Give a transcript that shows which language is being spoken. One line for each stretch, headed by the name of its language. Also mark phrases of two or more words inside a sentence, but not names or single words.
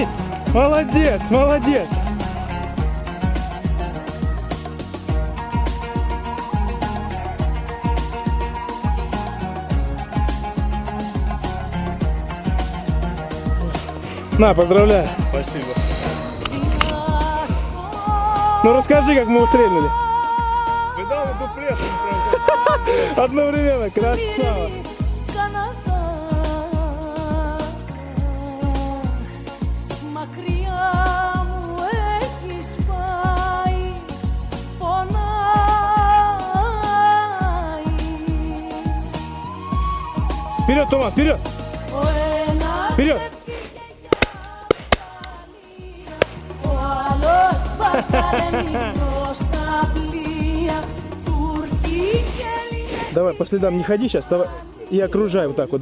Russian: Молодец, молодец. На, поздравляю. Спасибо. Ну расскажи, как мы стрельнули. Видал дуплет? Одновременно, красава.
Greek: Μακριά μου έχεις πάει, πονάει.
Russian: Вперед, Туман, вперед.
Greek: Ο ένας
Russian: Вперед.
Greek: έφυγε για Ιταλία, ο άλλος παρταρέμει στα πλοία, Τούρκοι και Έλληνες.
Russian: Давай, по следам не ходи сейчас, давай. И окружай вот так вот.